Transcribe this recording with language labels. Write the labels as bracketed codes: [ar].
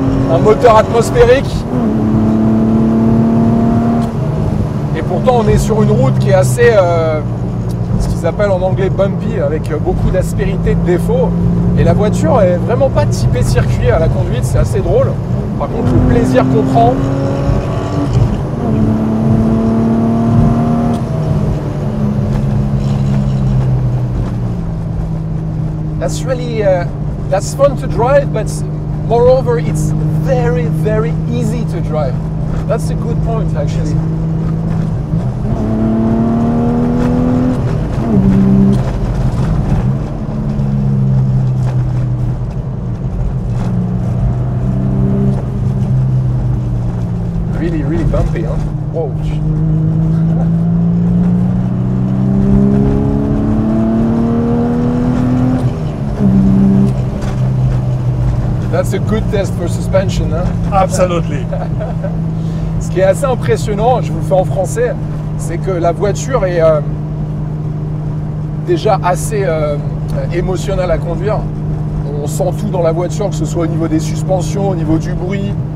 [fr] Un moteur atmosphérique. Et pourtant, on est sur une route qui est assez, ce qu'ils appellent en anglais bumpy, avec beaucoup d'aspérité, de défauts. Et la voiture est vraiment pas typée circuit à la conduite, c'est assez drôle. Par contre, le plaisir qu'on prend, [en] that's really that's fun to drive, but moreover, it's very, very easy to drive. That's a good point, actually. Really, really bumpy, huh? Whoa. That's a good test for suspension, hein? Absolutely. [fr] Ce qui est assez impressionnant, je vous le fais en français, c'est que la voiture est déjà assez émotionnelle à conduire. On sent tout dans la voiture, que ce soit au niveau des suspensions, au niveau du bruit.